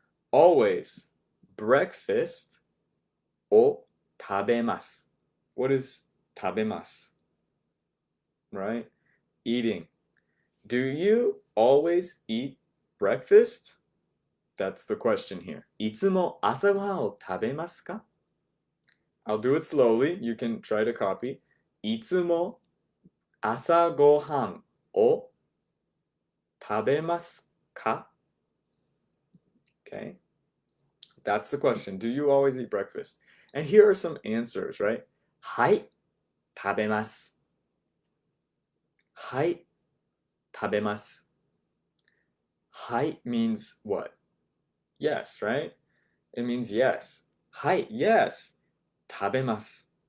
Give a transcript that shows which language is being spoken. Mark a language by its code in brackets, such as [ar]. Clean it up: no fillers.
[en] Always breakfast [ja] o tabemasu. [en] What is tabemasu? Right? Eating. Do you always eat breakfast? That's the question here. [ja] いつも朝ごはんを食べますか? [en] I'll do it slowly. You can try to copy. [ja] いつも朝ごはんを食べますか? [en] Okay. That's the question. Do you always eat breakfast? And here are some answers, right? [ja] はい、食べます。はい、食べます。 [en] はい means what? Yes, right? It means yes. はい、yes. 食べます.